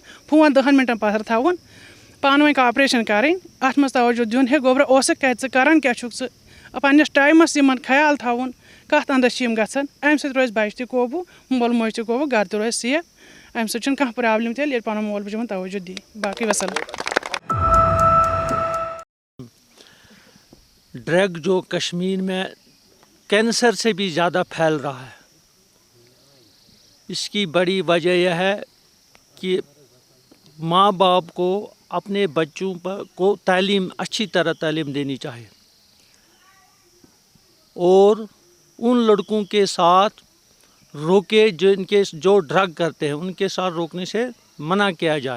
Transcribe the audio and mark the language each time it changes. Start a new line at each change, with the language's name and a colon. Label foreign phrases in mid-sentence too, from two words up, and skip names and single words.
Kashmiri: فون 10 منٹن پتھر تھاوُن. پانہٕ ؤنۍ کاپریشن کرٕنۍ. اتھ منٛز توجہ دیُن. ہے گوبرا اوسُکھ کتہِ ژٕ کران کیٛاہ چھُکھ ژٕ. پننِس ٹایمس یِمن خیال تھاوُن کتھ اندس چھِ یِم گژھان. امہِ سۭتۍ روزِ بچہِ تہِ قوبوٗ مول موج تہِ قوبوٗ گرٕ تہِ روزِ سیف. امہِ سۭتۍ چھُنہٕ کانٛہہ پرابلم تیٚلہِ ییٚلہِ پنُن مول موج یِمن توجہ دی. باقٕے وسلام.
Hindi: ड्रग जो कश्मीर में कैंसर से भी ज़्यादा फैल रहा है. इसकी बड़ी वजह यह है कि माँ बाप को अपने बच्चों को तालीम अच्छी तरह तालीम देनी चाहिए और उन लड़कों के साथ रोके जिनके जो ड्रग करते हैं उनके साथ रोकने से मना किया जाए.